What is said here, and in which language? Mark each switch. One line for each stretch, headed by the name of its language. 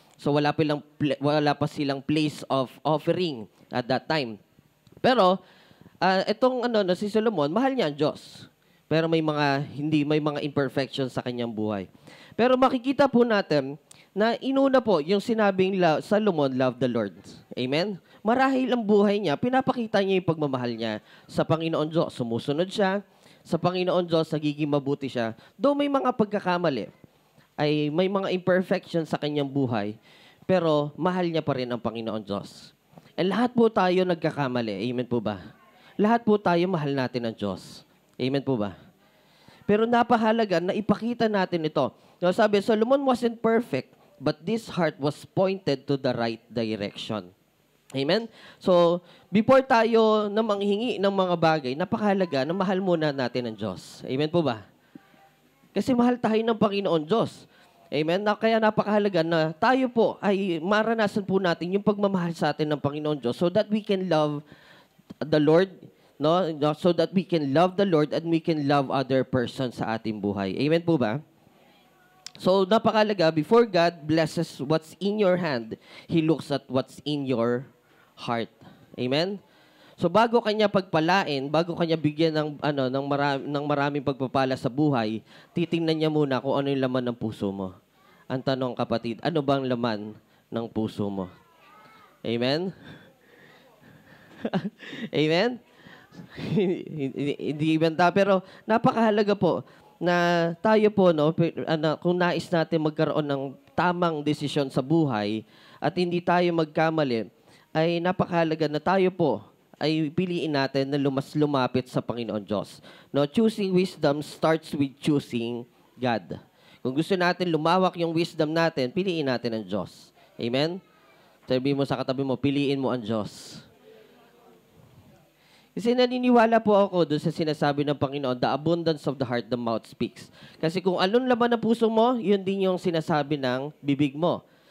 English: So
Filipino: wala pa silang
English: place of offering at that time.
Filipino: Pero itong si Solomon, mahal niya ang Diyos. Pero may mga imperfections sa kanyang buhay. Pero makikita po natin na inuna po yung sinabing
English: Solomon loved the Lord.
Filipino: Amen? Marahil ang buhay niya, pinapakita niya yung pagmamahal niya sa Panginoon Diyos. Sumusunod siya sa Panginoon Diyos, nagiging mabuti siya. Though may mga pagkakamali, ay may mga imperfections sa kanyang buhay, pero mahal niya pa rin ang Panginoon Diyos. And lahat po tayo nagkakamali. Amen po ba? Lahat po tayo mahal natin ang Diyos. Amen po ba? Pero napahalaga na ipakita natin ito.
English: Sabi, Solomon wasn't perfect, but this heart was pointed to the right direction. Amen?
Filipino: So, before tayo na manghingi ng mga bagay, napakahalaga na mahal muna natin ang Diyos. Amen po ba? Kasi mahal tayo ng Panginoon Diyos. Amen? Kaya napakahalaga na tayo po ay maranasan po natin yung pagmamahal sa atin ng Panginoon Diyos
English: so that we can love the Lord, so that we can love the Lord and we can love other persons
Filipino: sa ating buhay. Amen po ba?
English: So, napakalaga, before God blesses what's in your hand, He looks at what's in your heart. Amen?
Filipino: So, bago kanya pagpalain, bago kanya bigyan ng maraming pagpapala sa buhay, titingnan niya muna kung ano yung laman ng puso mo. Ang tanong, kapatid, ano bang laman ng puso mo? Amen? Amen? Hindi ibenta, pero napakahalaga po na tayo po, kung nais natin magkaroon ng tamang desisyon sa buhay at hindi tayo magkamali, ay napakahalaga na tayo po ay piliin natin na lumapit sa Panginoon Diyos.
English: Choosing wisdom starts with choosing God.
Filipino: Kung gusto natin lumawak yung wisdom natin, piliin natin ang Diyos. Amen? Sabi mo sa katabi mo, piliin mo ang Diyos. Kasi naniniwala po ako doon sa sinasabi ng Panginoon,
English: the abundance of the heart, the mouth speaks.
Filipino: Kasi kung anong laman ng puso mo, yun din yung sinasabi ng bibig mo.